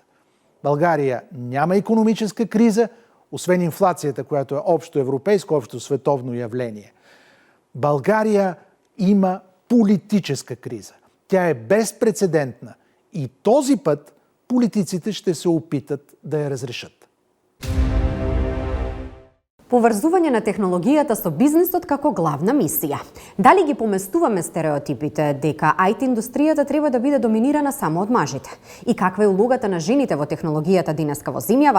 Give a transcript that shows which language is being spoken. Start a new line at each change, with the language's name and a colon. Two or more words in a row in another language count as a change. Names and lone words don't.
Bulgarian: България няма икономическа криза, освен инфлацията, която е общо европейско, общо световно явление. България има политическа криза. Тя е безпрецедентна и този път политиците ще се опитат да я разрешат.
Macedonian: Поврзување на технологијата со бизнисот како главна мисија. Дали ги поместуваме стереотипите дека IT индустријата треба да биде доминирана само од мажите? И каква е улогата на жените во технологијата денеска во земјава?